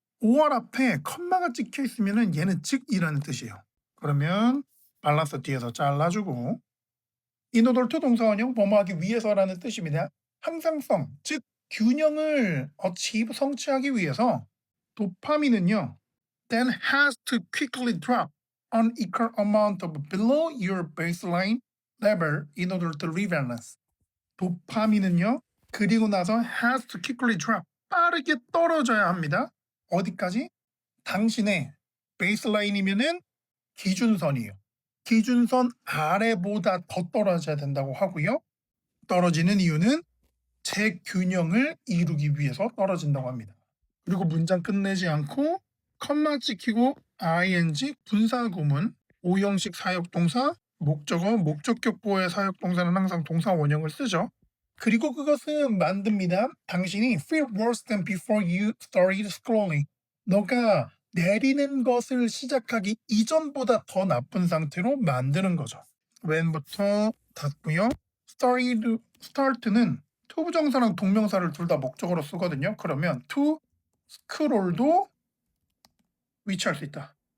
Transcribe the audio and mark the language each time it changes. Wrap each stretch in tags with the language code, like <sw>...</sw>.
<ko>5월 앞에 컴마가 찍혀 있으면 얘는 즉이라는 뜻이에요. 그러면 밸런스 뒤에서 잘라주고</ko> <en>in order to</en> <ko>동사원형 뭐뭐하기 위해서라는 뜻입니다. 항상성, 즉 균형을 achieve 성취하기 위해서 도파민은요.</ko> <en>then has to quickly drop an equal amount of below your baseline level in order to rebalance.</en> <ko>도파민은요. 그리고 나서</ko> <en>has to quickly drop.</en> <ko>빠르게 떨어져야 합니다. 어디까지? 당신의 베이스라인이면은 기준선이에요. 기준선 아래보다 더 떨어져야 된다고 하고요. 떨어지는 이유는 재균형을 이루기 위해서 떨어진다고 합니다. 그리고 문장 끝내지 않고 컴마 찍히고 ing 분사구문 오형식 사역동사 목적어 목적격 보호의 사역동사는 항상 동사 원형을 쓰죠. 그리고 그것은 만듭니다. 당신이</ko> <en>feel worse than before you started scrolling.</en> <ko>너가 내리는 것을 시작하기 이전보다 더 나쁜 상태로 만드는 거죠. when부터 닫고요. start는 to 부정사랑 동명사를 둘 다 목적어로 쓰거든요. 그러면</ko> <en>to scroll</en> <ko>도 위치할 수 있다.</ko>